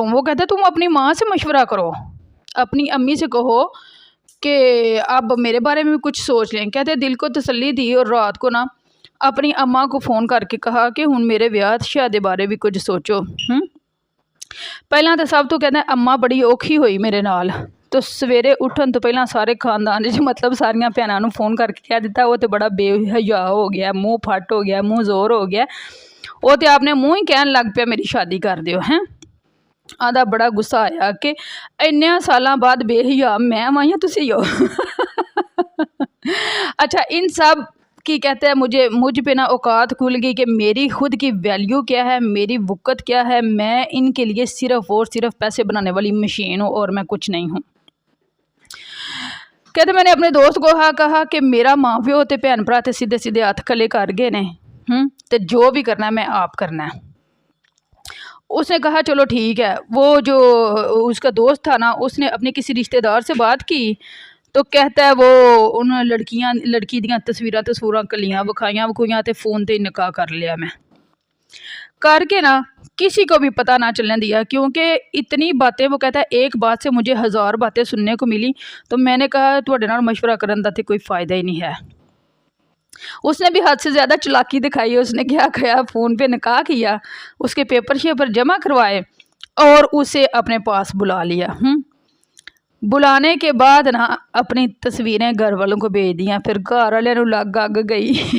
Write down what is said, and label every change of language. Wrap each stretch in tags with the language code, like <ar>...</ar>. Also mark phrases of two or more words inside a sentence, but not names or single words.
<ur>وہ کہتا تم اپنی ماں سے مشورہ کرو، اپنی امی سے کہو کہ اب میرے بارے میں کچھ سوچ لیں۔ کہتے دل کو تسلی دی اور رات کو نا اپنی اماں کو فون کر کے کہا کہ</ur> <pa>ہن میرے بیاہ شادی بارے بھی کچھ سوچو۔ پہلا تو سب تو کہتے ہیں اماں بڑی اوکھی ہوئی میرے نال، تو سویرے اٹھن تو پہلا سارے خاندان مطلب ساریاں بھیناں نوں فون کر کے کہہ دیتا وہ تو بڑا بے حیا ہو گیا، منہ پھٹ ہو گیا، منہ زور ہو گیا، وہ تو آپ نے منہ ہی کہن لگ پیا میری شادی کر دیو ہیں۔ آدھا بڑا غصہ آیا کہ انیاں سالاں بعد بے حیا میں آئی ہوں تسی ہو۔</pa> <ur>اچھا ان سب کی کہتے ہیں مجھ پہ نا اوقات کھل گئی کہ میری خود کی ویلیو کیا ہے، میری وقت کیا ہے، میں ان کے لیے صرف اور صرف پیسے بنانے والی مشین ہوں اور میں کچھ نہیں ہوں۔ کہتے میں نے اپنے دوست کو کہا کہ</ur> <pa>میرا ماں پیو تے بھین بھرا تے سیدھے سیدھے ہاتھ کھلے کر گئے نے، تے جو بھی کرنا ہے میں آپ کرنا ہے۔</pa> <ur>اس نے کہا چلو ٹھیک ہے۔ وہ جو اس کا دوست تھا نا، اس نے اپنے کسی رشتہ دار سے بات کی، تو کہتا ہے وہ</ur> <pa>ان لڑکی دیاں تصویراں کلیاں وکھائیاں تے فون تے نکاح کر لیا</pa> <ur>میں کر کے نا، کسی کو بھی پتہ نہ چلنے دیا، کیونکہ اتنی باتیں وہ کہتا ہے ایک بات سے مجھے 1000 باتیں سننے کو ملی، تو میں نے کہا</ur> <pa>تواڈے نال مشورہ کرن دا تے کوئی فائدہ ہی نہیں ہے۔</pa> <ur>اس نے بھی حد سے زیادہ چلاکی دکھائی، اس نے کیا فون پہ نکاح کیا، اس کے پیپر شیپر جمع کروائے اور اسے اپنے پاس بلا لیا۔ بلانے کے بعد نا اپنی تصویریں گھر والوں کو بھیج دیا، پھر</ur> <pa>گھر والے نوں لگ گئی۔</pa>